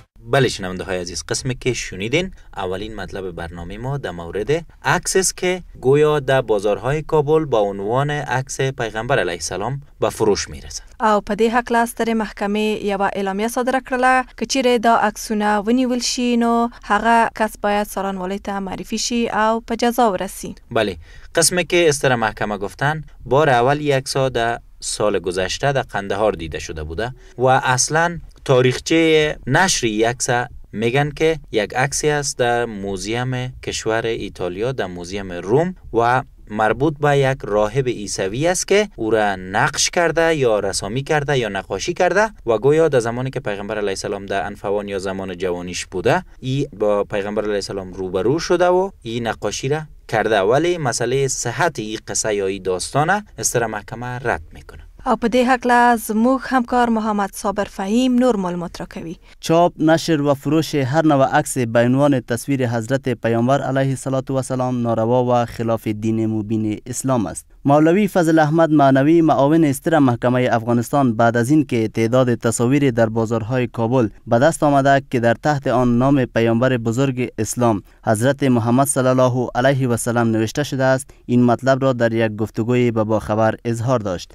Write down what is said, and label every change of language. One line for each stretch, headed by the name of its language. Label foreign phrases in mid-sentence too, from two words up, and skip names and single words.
Persian: بله شنونده های عزیز، قسمی که شنیدین اولین مطلب برنامه ما در مورد عکس است که گویا در بازارهای کابل با عنوان عکس پیغمبر
Arabic: علیه السلام
Persian: به فروش میرسد.
Pashto: او په دې هکله سترې محکمې یوه اعلامیه صادره کړله که چیرې دا عکسونه ونیول شي نو هغه کس باید څارنوالۍ ته معرفي شي او په جزا ورسی.
Persian: بله، قسمی که استر محکمه گفتن بار اول یک عکس‌ها در سال گذشته در قندهار دیده شده بوده و اصلا تاریخچه نشر یک عکس میگن که یک عکسی است در موزیم کشور ایتالیا، در موزیم روم و مربوط به یک راهب عیسوی است که او را نقش کرده یا رسامی کرده یا نقاشی کرده و گویا در زمانی که پیغمبر
Arabic: علیه السلام
Persian: در انفوان یا زمان جوانیش بوده ای با پیغمبر
Arabic: علیه السلام
Persian: روبرو شده و این نقاشی را کرده، ولی مسئله صحت این قصه یا این داستانه استر محکمه رد میکنه.
Pashto: او په دې هکله زموږ همکار محمد صابر فهیم نور معلومات راکوي.
Persian: چاپ، نشر و فروش هر نوع عکس به عنوان تصویر حضرت پیامبر
Arabic: علیه السلام
Persian: ناروا و خلاف دین مبین اسلام است. مولوی فضل احمد معنوی معاون استر محکمه افغانستان بعد از این که تعداد تصاویر در بازارهای کابل به دست آمده که در تحت آن نام پیامبر بزرگ اسلام حضرت محمد
Arabic: صلی الله علیه و سلم
Persian: نوشته شده است، این مطلب را در یک گفتگوی به باخبر اظهار داشت.